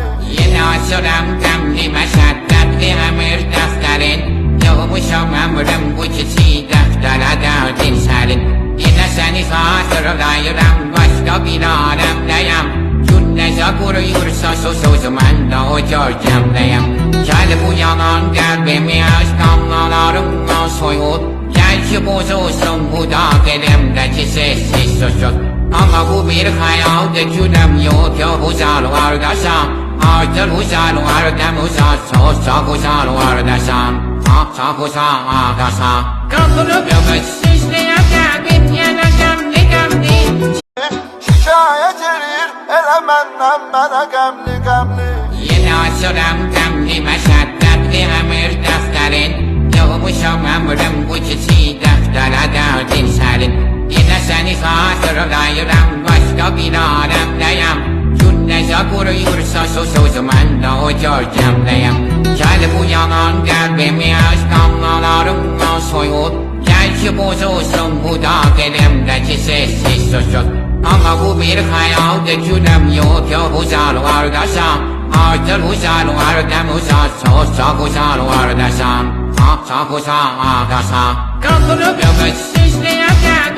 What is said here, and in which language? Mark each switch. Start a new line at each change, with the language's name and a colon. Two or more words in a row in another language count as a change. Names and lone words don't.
Azerbaijani: Yeni açıram qəmli məşəddətli əmir dəftərin Yığmışam əmrim bu kiçik dəftərə dərdin sərin Yenə səni xatırlayıram başqa bir aləmdəyəm Gün necə quruyursa susuz mən də o görkəmdəyəm Gəl bu yanan qəlbimi öz damlalarımdan soyut Gəl ki bozulsun bu da qelimdəki sessiz susuz
Turkish: Ama bu bir hayaldı gülüm yok yok uzaklardasam Artık uzaklardam uzak çok uzaklardasam Çok uzaklardasam Kapılıp ümitsizliğe geldim yine gemli
Azerbaijani: Şikayetçidir elə məndən mənə qəmli Yeni açıram qəmli məşəddətli əmir dəftərin Yığmışam əmrim bu kiçik dəftərə dərdin sərin Yine seni xatırlayıram başqa bir aləmdəyəm Gün necə quruyursa susuz mən də o görkəmdəyəm Gəl bu yanan qəlbimi öz damlalarımdan soyut Gəl ki bozulsun bu da qelimdəki sessiz susuz
Turkish: Ama bu bir hayaldı gülüm yok yok uzaklardasam Artık uzaklardam uzak çok uzaklardasam Çok uzaklardasam Kapılıp ümitsizliğe